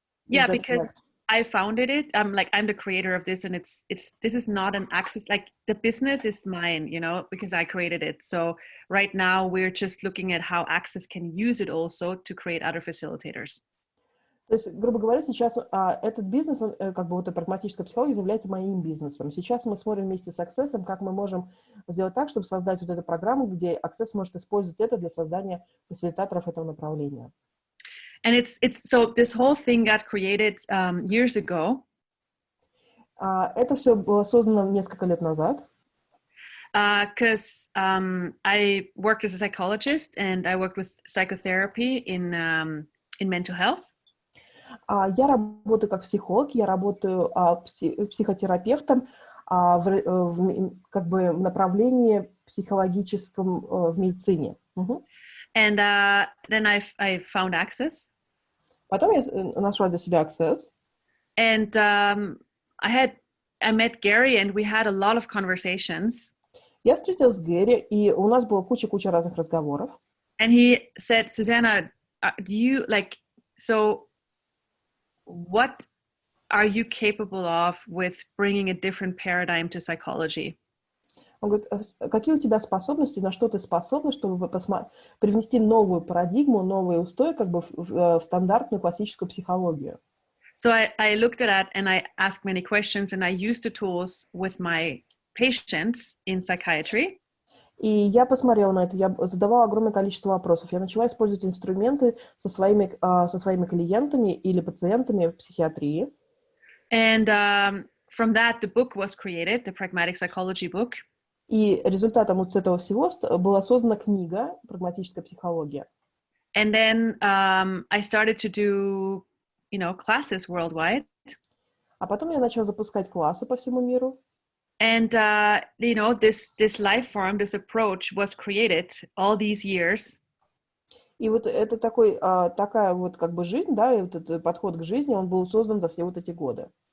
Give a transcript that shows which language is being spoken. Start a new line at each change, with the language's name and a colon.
English: Yeah, because I founded it. I'm the creator of this, and this is not an access, like the business is mine, you know, because I created it. So right now we're just looking at how Access can use it also to create other facilitators.
Russian: То есть, грубо говоря, сейчас этот бизнес, он, как бы вот эта прагматическая психология является моим бизнесом. Сейчас мы смотрим вместе с Access, как мы можем сделать так, чтобы создать вот эту программу, где Access может использовать это для создания фасилитаторов этого направления.
English: And it's so this whole thing got created years ago.
Russian: Это все было создано несколько лет назад.
English: Because I work as a psychologist and I worked with psychotherapy in mental health.
Russian: Я работаю как психолог, я работаю психотерапевтом как бы в направлении психологическом в медицине.
English: And then I found Access.
Russian: Потом я нашла для себя Access.
English: And I met Gary and we had a lot of conversations.
Russian: Я встретилась с Гэри, и у нас было куча разных разговоров.
English: And he said, Susanna, do you so what are you capable of with bringing a different paradigm to psychology?
Russian: Он говорит, какие у тебя способности, на что ты способна, чтобы привнести новую парадигму, новый устой как бы в стандартную классическую психологию?
English: So I looked at that and I asked many questions and I used the tools with my patients in psychiatry.
Russian: И я посмотрела на это, я задавала огромное количество вопросов. Я начала использовать инструменты со своими клиентами или пациентами в психиатрии.
English: And from that, the book was created, the Pragmatic Psychology book.
Russian: И результатом вот этого всего была создана книга «Прагматическая психология».
English: And then I started to do, classes worldwide.
Russian: А потом я начала запускать классы по всему миру.
English: And, this life form, this approach was created all these years.
Russian: И вот это такая вот как бы жизнь, да, и вот этот подход к жизни, он был создан за все вот эти годы.